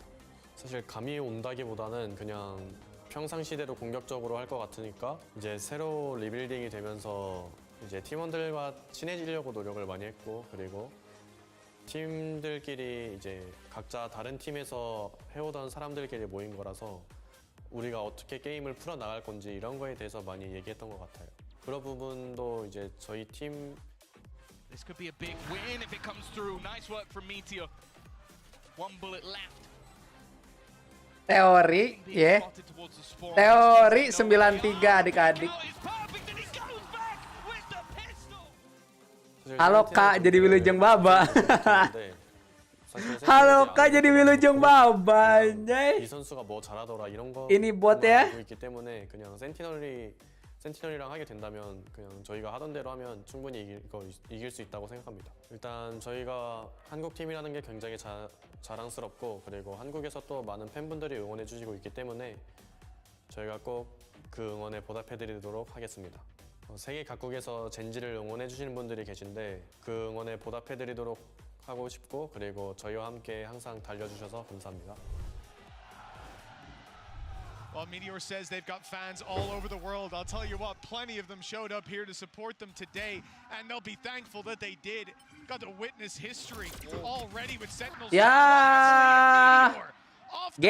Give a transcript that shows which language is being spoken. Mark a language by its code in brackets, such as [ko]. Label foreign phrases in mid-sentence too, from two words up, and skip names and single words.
[ko] 사실 감이 온다기보다는 그냥 평상시대로 공격적으로 할 것 같으니까, 이제 새로 리빌딩이 되면서 이제 팀원들과 친해지려고 노력을 많이 했고, 그리고 팀들끼리 이제 각자 다른 팀에서 해오던 사람들끼리 모인 거라서 우리가 어떻게 게임을 풀어나갈 건지 이런 거에 대해서 많이 얘기했던 것 같아요. 그런 부분도 이제 저희 팀 [en] This could be a big win if it comes through. Nice work from Meteor. 1 bullet left. [id] Teori, ya. Teori 93 adik-adik. Halo Kak, jadi Wilujeng Baba. Halo Kak, jadi Wilujeng Baba. [ko] 이 선수가 뭐 잘하더라 이런 거 [id] Ini bot ya. [ko] 알고 있기 때문에 그냥 센티널이 센티널이랑 하게 된다면 그냥 저희가 하던 대로 하면 충분히 이길 수 있다고 생각합니다. 일단 저희가 한국 팀이라는 게 굉장히 자랑스럽고 그리고 한국에서 또 많은 팬분들이 응원해 주시고 있기 때문에 저희가 꼭 그 응원에 보답해 드리도록 하겠습니다. 세계 각국에서 젠지를 응원해 주시는 분들이 계신데 그 응원에 보답해 드리도록 하고 싶고 그리고 저희와 함께 항상 달려주셔서 감사합니다. [en] Well, Meteor says they've got fans all over the world. I'll tell you what, plenty of them showed up here to support them today, and they'll be thankful that they did. Got to witness history already with Sentinels. Yeah. Meteor off the